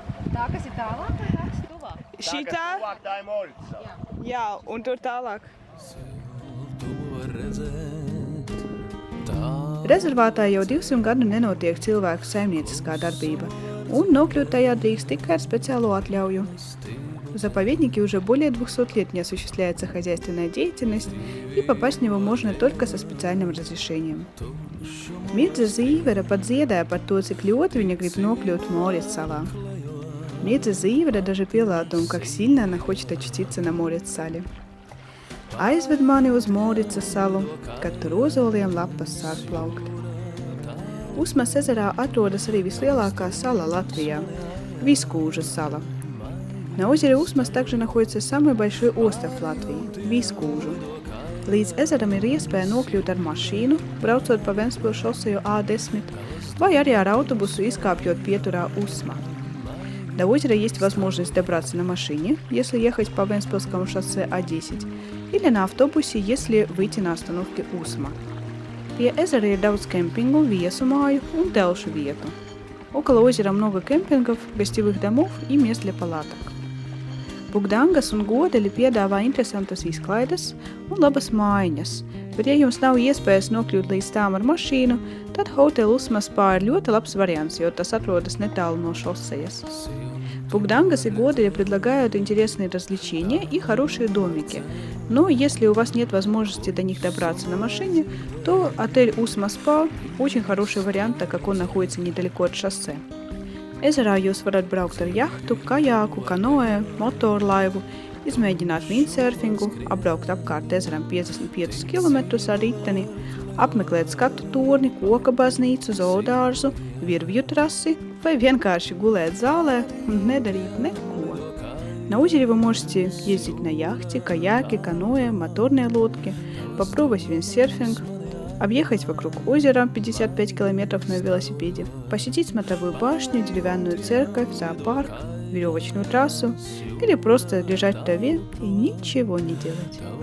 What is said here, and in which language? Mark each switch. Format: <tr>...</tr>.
<lv>Tā, kas ir tālāk, vai tā, kas ir tuvāk? Šitā? Tā ir Moricala. Jā, un tur tālāk. Rezervātā jau 200 gadu nenotiek cilvēku saimnieciskā darbība, un nokļūt tajā drīkst tikai ar speciālo atļauju.</lv> <ru>В заповеднике уже более 200 лет не осуществляется хозяйственная деятельность, и попасть в него можно только со специальным разрешением.</ru> <lv>Mirdza Zīvere pat dziedāja par to, cik ļoti viņa grib nokļūt Moricalā.</lv> <ru>Mirdza Zīvere даже пела о том, как сильно она хочет очутиться на Moricale.</ru> <lv>Aizved mani uz Moricas salu, kad tur ozoliem lapas sāk plaukt. Usmas ezerā atrodas arī vislielākā sala Латвijā – Вискūžа сала.</lv> <ru>На озере Usmas также находится самый большой остров Латвии – Вискūžu.</ru> <lv>Līdz ezeram ir iespēja nokļūt ar mašīnu, braucot pa Ventspils šoseju A10, vai arī ar autobusu изкапļot pieturā Usma.</lv> <ru>До озера есть возможность добраться на машине, если ехать по Вентспилскому шоссе А10, или на автобусе, если выйти на остановке Usma.</ru> <lv>Pie ezera ir daudz kempingu, viesu māju un telšu vietu.</lv> <ru>Около озера много кемпингов, гостевых домов и мест для палаток.</ru> <lv>Bugdangas un Godeļi piedāvā interesantas izklaides un labas mājiņas, bet ja jums nav iespējas nokļūt līdz tām ar mašīnu, tad Hotel Usmas Spa ir ļoti labs variants, jo tas atrodas netālu no šosejas.</lv> <ru>Bugdangas и Godeļi предлагают интересные развлечения и хорошие домики, но если у вас нет возможности до них добраться на машине, то отель Usmas Spa очень хороший вариант, так как он находится недалеко от шоссе.</ru> <lv>Ezerā jūs varat braukt ar jahtu, kajāku, kanoē, motorlaivu, izmēģināt windsurfingu, apbraukt apkārt ezeram 55 km ar riteni, apmeklēt skatu torni, koka baznīcu, zoodārzu, virvju trasi vai vienkārši gulēt zālē un nedarīt neko.</lv> <ru>На озере вы можете ездить на яхте, каяке, каноэ, моторные лодки, попробовать виндсерфинг, объехать вокруг озера 55 километров на велосипеде, посетить смотровую башню, деревянную церковь, зоопарк, веревочную трассу или просто лежать в траве и ничего не делать.</ru>